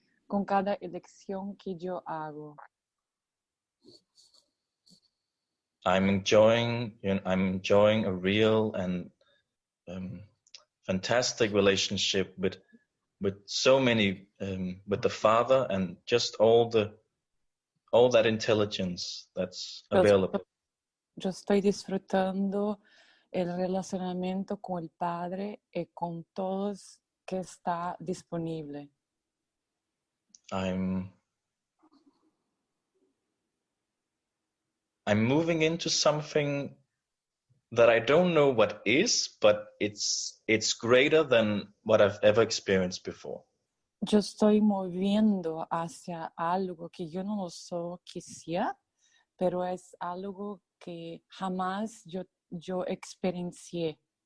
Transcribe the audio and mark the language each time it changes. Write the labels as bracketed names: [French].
[Spanish] Con cada elección que yo hago. [English] I'm enjoying a real and fantastic relationship with so many, with the Father, and just all that intelligence that's available. [Spanish] Yo estoy disfrutando el relacionamiento con el Padre y con todos que está disponible. [English] I'm moving into something that I don't know what is, but it's greater than what I've ever experienced before. [Spanish] Yo estoy moviendo hacia algo que yo no lo sé qué sea, pero es algo que jamás yo experiencié.